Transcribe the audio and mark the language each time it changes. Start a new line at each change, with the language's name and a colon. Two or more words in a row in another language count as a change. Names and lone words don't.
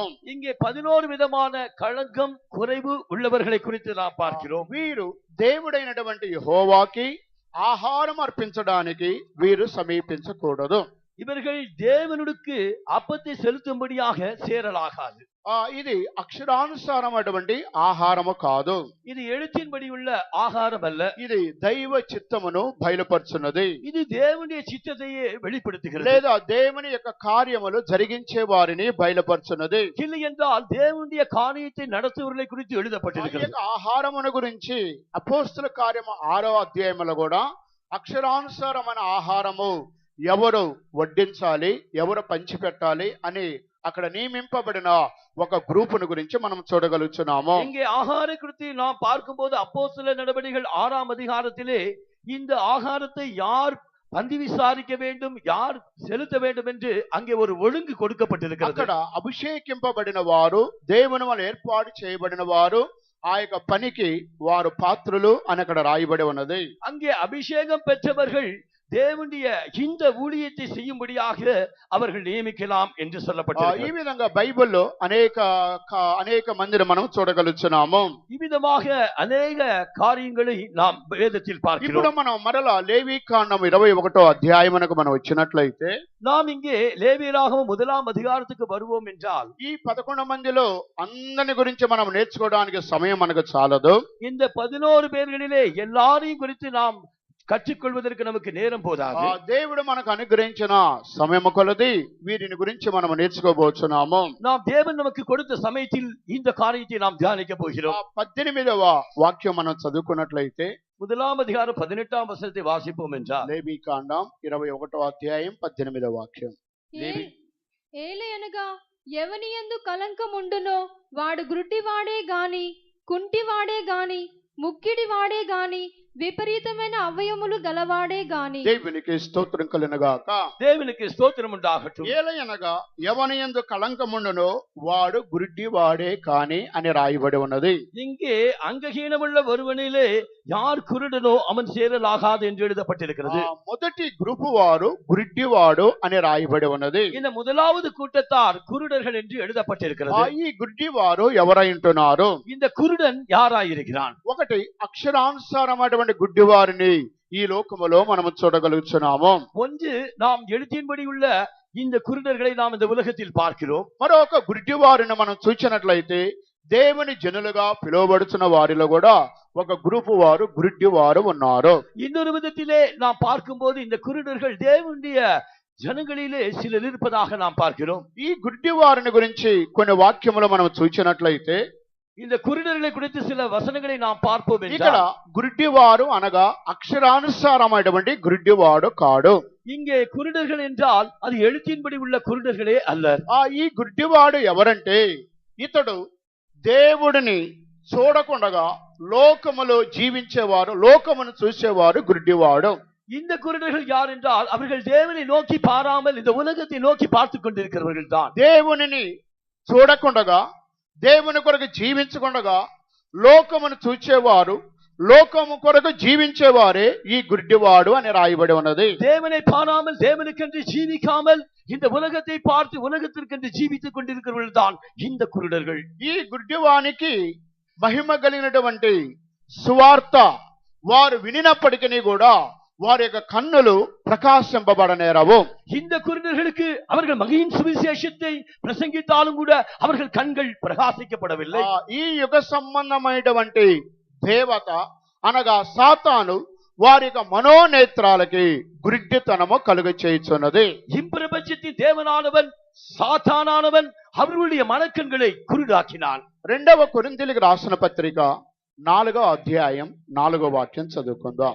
Tamil: இங்கே 11 విధமான களங்கம் குறைவு உள்ளவர்களை குறித்து நாம் பார்க்கிறோம்.
Telugu: వీరు దేవుడైనటువంటి యెహోవాకి ఆహారం అర్పించడానికి వీరు సమీపించకూడదు.
Tamil: இவர்கள் தேவனுக்கு அப்பத்தை செலுத்தும்படியாக சேரலாகாது.
Telugu: ఇది అక్షరానుసారమైనటువంటి ఆహారము కాదు.
Tamil: இது எழுத்தின்படி உள்ள ஆகாரம் அல்ல.
Telugu: ఇది దైవ చిత్తమును బయలుపరుచున్నది.
Tamil: இது தேவனுடைய சித்தத்தையே வெளிப்படுத்துகிறது.
Telugu: లేదా దేవుని యొక్క కార్యములు జరిగించే వారిని బయలుపరుచున్నది.
Tamil: இல்லை என்றால் தேவனுடைய காரியத்தை நடத்துவர்களை குறித்து எழுதப்பட்டிருக்கிறது.
Telugu: ఆహారమును గురించి అపోస్తల కార్యము 6వ అధ్యాయములో కూడా అక్షరానుసారమైన ఆహారము ఎవరు వడ్డించాలి, ఎవరు పంచిపెట్టాలి అని అక్కడ నియమింపబడిన ఒక గ్రూపును గురించి మనం చూడగలుగుతున్నాము.
Tamil: இங்கே ஆகார குறித்து நாம் பார்க்கும்போது அப்போஸ்தலர் நடபடிகள் 6ஆம் அதிகாரத்திலே இந்த ஆகாரத்தை யார் பந்தி விசாரிக்க வேண்டும், யார் செலுத்த வேண்டும் என்று அங்கே ஒரு ஒழுங்கு கொடுக்கப்பட்டிருக்கிறது.
Telugu: అక్కడ అభిషేకింపబడిన వారు, దేవుని వల్ల ఏర్పాటు చేయబడిన వారు, ఆ యొక్క పనికి వారు పాత్రులు అని అక్కడ రాయబడి ఉన్నది.
Tamil: அங்கே அபிஷேகம் பெற்றவர்கள் தேவனுடைய இந்த ஊழியத்தை செய்யும்படியாக அவர்கள் நியமிக்கலாம் என்று சொல்லப்பட்டிருக்கிறது.
Telugu: ఈ విధంగా బైబిల్లో అనేక మందిని మనం చూడగలుగుతున్నాము.
Tamil: ஈ விதமாக அநேக காரியங்களை நாம் வேதத்தில் பார்க்கிறோம்.
Telugu: ఇప్పుడు మనం మరలా లేవీకాండం 21వ అధ్యాయమునకు మనం వచ్చినట్లయితే
Tamil: நாம் இங்கே லேவியராகமம் 1ஆம் அதிகாரத்துக்கு வருவோம் என்றால்
Telugu: ఈ 11 మందిలో అందరి గురించి మనం నేర్చుకోవడానికి సమయం మనకు చాలదు.
Tamil: இந்த 11 பேர்களிலே எல்லாரையும் குறித்து நாம் கற்றுக்கொள்வதற்கு நமக்கு நேரம் போதாது.
Telugu: దేవుడు మనకు అనుగ్రహించిన సమయము కొలది వీరిని గురించి మనం నేర్చుకోబోతున్నాము.
Tamil: நாம் தேவன் நமக்கு கொடுத்த சமயத்தில் இந்த காரியத்தை நாம் தியானிக்க போகிறோம்.
Telugu: 18వ వాక్యం మనం చదువుకున్నట్లయితే
Tamil: 1ஆம் அதிகாரம் 18ஆம் வசனத்தை வாசிப்போம் என்றால்
Telugu: లేవీకాండం 21వ అధ్యాయం 18వ వాక్యం. ఏలయనగా ఎవనియందు కలంకముండునో వాడు గ్రుడ్డివాడే గాని, కుంటివాడే గాని, ముక్కిడివాడే గాని, విపరీతమైన అవయములు గలవాడే గాని. దేవునికి స్తోత్రం కలుగునుగాక. దేవునికి స్తోత్రం ఉండాగట్టు. ఏలయనగా ఎవనియందు కళంకముండునో వాడు గుడ్డివాడే కాని అని రాయబడి ఉన్నది.
Tamil: இங்கே அங்கஹீனமுள்ள ஒருவனிலே யார் குருடனோ அவன் சேரலாகாது என்று எழுதப்பட்டிருக்கிறது.
Telugu: మొదటి గ్రూపు వారు గుడ్డివాడు అని రాయబడి ఉన్నది.
Tamil: இந்த முதலாவது கூட்டத்தார் குருடர்கள் என்று எழுதப்பட்டிருக்கிறது.
Telugu: ఈ గుడ్డివారు ఎవరైంటున్నారు?
Tamil: இந்த குருடன் யாராயிருக்கிறான்?
Telugu: ఒకటి అక్షరానుసారమైనటువంటి గుడ్డివారిని ఈ లోకములో మనము చూడగలుగుతున్నాము.
Tamil: ஒன்று நாம் எழுத்தின்படி உள்ள இந்த குருடர்களை நாம் இந்த உலகத்தில் பார்க்கிறோம்.
Telugu: మరొక గుడ్డివారిని మనం చూసినట్లయితే దేవుని జనులుగా పిలువబడుతున్న వారిలో కూడా ఒక గ్రూపు వారు గుడ్డివారు ఉన్నారు.
Tamil: இன்னொரு விதத்திலே நாம் பார்க்கும்போது இந்த குருடர்கள் தேவனுடைய ஜனங்களிலே சிலர் இருப்பதாக நாம் பார்க்கிறோம்.
Telugu: ఈ గుడ్డివారిని గురించి కొన్ని వాక్యములు మనం చూసినట్లయితే
Tamil: இந்த குருடர்களை குறித்து சில வசனங்களை நாம் பார்ப்போம்.
Telugu: ఇక్కడ గుడ్డివారు అనగా అక్షరానుసారమైనటువంటి గుడ్డివాడు కాడు.
Tamil: இங்கே குருடர்கள் என்றால் அது எழுத்தின்படி உள்ள குருடர்களே அல்ல.
Telugu: ఈ గుడ్డివాడు ఎవరంటే ఇతడు దేవుడిని చూడకుండగా లోకములో జీవించేవారు, లోకమును చూసేవారు గుడ్డివాడు.
Tamil: இந்த குருடர்கள் யார் என்றால் அவர்கள் தேவனை நோக்கி பாராமல் இந்த உலகத்தை நோக்கி பார்த்து கொண்டிருக்கிறவர்கள் தான்.
Telugu: దేవునిని చూడకుండగా, దేవుని కొరకు జీవించకుండగా లోకమును చూచేవారు, లోకము కొరకు జీవించేవారే ఈ గుడ్డివాడు అని రాయబడి ఉన్నది.
Tamil: தேவனை பாராமல் தேவனுக்கென்று ஜீவிக்காமல் இந்த உலகத்தை பார்த்து உலகத்திற்கென்று ஜீவித்துக் கொண்டிருக்கிறவர்கள் தான் இந்த குருடர்கள்.
Telugu: ఈ గుడ్డివానికి మహిమ కలిగినటువంటి సువార్త వారు వినినప్పటికీ కూడా వారి యొక్క కన్నులు ప్రకాశింపబడనేరవు.
Tamil: இந்த குருடர்களுக்கு அவர்கள் மகியின் சுவிசேஷத்தை பிரசங்கித்தாலும் கூட அவர்கள் கண்கள் பிரகாசிக்கப்படவில்லை.
Telugu: ఈ యుగ సంబంధమైనటువంటి దేవత అనగా సాతాను వారి యొక్క మనోనేత్రాలకి గుడ్డితనము కలుగ చేయుచున్నది.
Tamil: இப்பிரபஞ்சத்தின் தேவனானவன் சாத்தானானவன் அவர்களுடைய மனக்கண்களை குருடாக்கினான்.
Telugu: 2వ కొరింథీయులకు రాసిన పత్రిక 4వ అధ్యాయం 4వ వాక్యం చదువుకుందాం.